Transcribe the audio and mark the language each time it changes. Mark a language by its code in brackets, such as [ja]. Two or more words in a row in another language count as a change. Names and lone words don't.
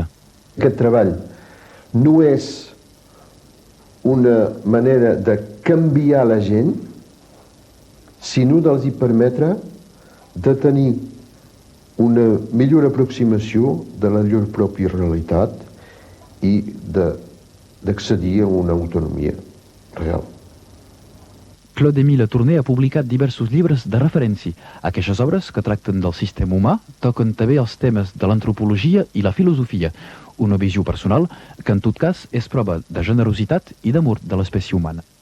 [ca] Aquest treball no és una manera de canviar la gent, sinó dels hi permetre de tenir una millor aproximació de la llur pròpia realitat i d'accedir a una autonomia real. Claude-Émile Tourné ha publicat diversos llibres de referència. Aquestes obres, que tracten del sistema humà, toquen també els temes de l'antropologia i la filosofia, una visió personal que en tot cas és prova de generositat i d'amor de l'espècie humana.